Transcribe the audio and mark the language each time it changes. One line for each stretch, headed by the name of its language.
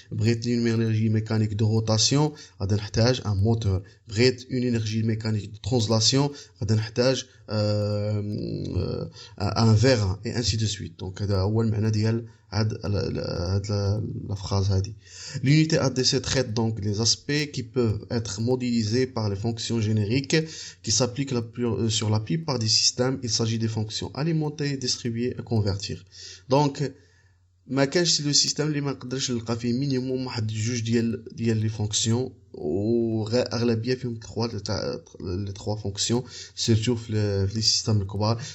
Arabic: بغيت
French: une انرجي ميكانيك دو روتاسيون
Arabic: غادي نحتاج
French: ان موتور.
Arabic: بغيت
French: une انرجي ميكانيك دو ترانسلاسيون
Arabic: غادي نحتاج
French: ان فيران et ainsi de suite.
Arabic: دونك هذا هو المعنى ديال هاد la phrase هادي.
French: L'unité ADC traite donc les aspects qui peuvent être modélisés par les fonctions génériques qui s'appliquent sur la plupart des systèmes. Il s'agit des fonctions alimenter, distribuer et convertir.
Arabic: Donc ما كانش لو سيستم اللي ما نقدرش نلقى فيه مينيموم واحد جوج ديال لي فونكسيون، واغلبيه فيهم
French: les trois fonctions surtout
Arabic: في
French: les systèmes
Arabic: الكبار.